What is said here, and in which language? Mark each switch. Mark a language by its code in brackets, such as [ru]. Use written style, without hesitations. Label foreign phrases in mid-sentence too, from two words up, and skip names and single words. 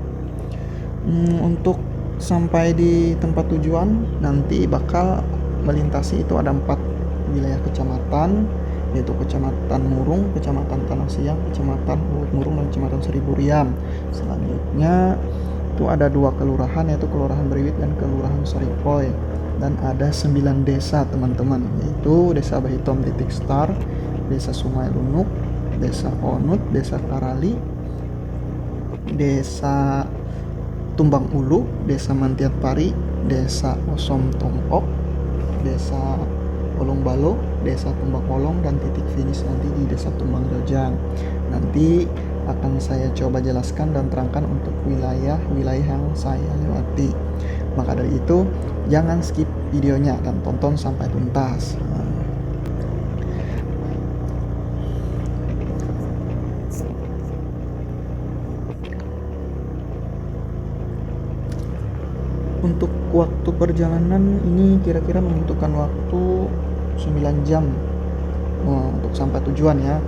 [id] Untuk sampai di tempat tujuan nanti bakal melintasi itu ada 4 wilayah kecamatan, yaitu Kecamatan Murung, Kecamatan Tanah Siang, Kecamatan Uut Murung, dan Kecamatan Seribu Riam. Selanjutnya itu ada 2 kelurahan, yaitu Kelurahan Beriwit dan Kelurahan Saripoy, dan ada 9 desa teman-teman, yaitu Desa Behitom Titik Star, Desa Sungai Lunuk, Desa Onut, Desa Karali, Desa Tumbang Ulu, Desa Mantiat Pari, Desa Osom Tompok, Desa Olong Balo, Desa Tumbang Olong, dan titik finish nanti di Desa Tumbang Jojang. Nanti akan saya coba jelaskan dan terangkan untuk wilayah-wilayah yang saya lewati. Maka dari itu, jangan skip videonya dan tonton sampai tuntas. Untuk waktu perjalanan ini kira-kira membutuhkan waktu 9 jam untuk sampai tujuan ya.